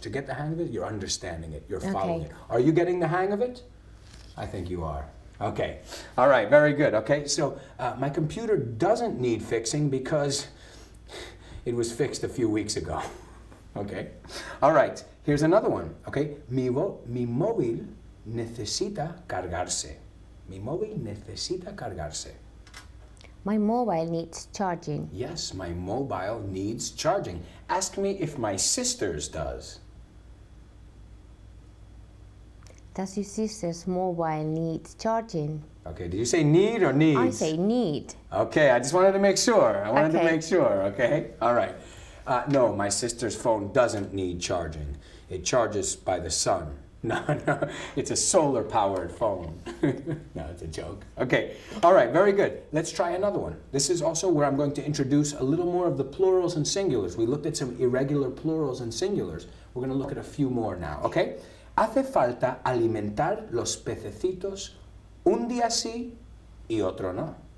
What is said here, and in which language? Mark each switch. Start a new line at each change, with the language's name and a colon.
English: To get the hang of it, you're understanding it, you're following Okay. it. Are you getting the hang of it? I think you are. Okay. All right, very good. Okay, so my computer doesn't need fixing because it was fixed a few weeks ago. Okay. All right, here's another one. Okay.
Spanish: Mi móvil necesita cargarse. Mi móvil necesita cargarse.
English: My mobile needs charging. Yes, my mobile needs charging. Ask me if my sister's does. Does your sister's mobile need charging? Okay, did you say need or needs? I say need. Okay, I just wanted to make sure. Okay. Okay? All right. No, my sister's phone doesn't need charging. It charges by the sun. No, no, it's a solar-powered phone. No, it's a joke. Okay, all right, very good. Let's try another one. This is also where I'm going to introduce a little more of the plurals and singulars. We looked at some irregular plurals and singulars. We're going to look at a few more now, okay?
Spanish: Hace falta alimentar los pececitos un día sí y otro no.